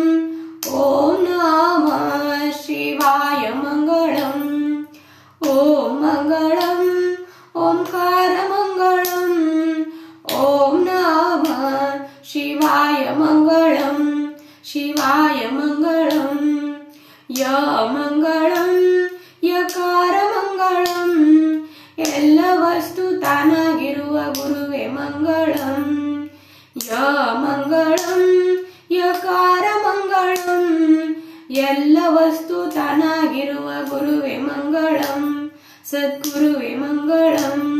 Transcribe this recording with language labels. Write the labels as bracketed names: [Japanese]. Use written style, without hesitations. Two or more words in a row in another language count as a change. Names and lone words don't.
[Sanskrit] ओम नमः शिवाय मंगलम ओम मंगलम ओंकार मंगलम ओम नमः शिवाय मंगलम शिवाय मंगलम य मंगलम यकार मंगलम [Kannada] ಎಲ್ಲ ವಸ್ತು ತಾನಾಗಿರುವ ಗುರುವೆ ಮಂಗಳಂ [Sanskrit] ಯ ಮಂಗಳಂ ಯಕಾರ ಮಂಗಳಂ [Kannada] ಎಲ್ಲ ವಸ್ತು ತಾನಾಗಿರುವ ಗುರುವೆ ಮಂಗಳಂ ಸದ್ಗುರುವೆ ಮಂಗಳಂ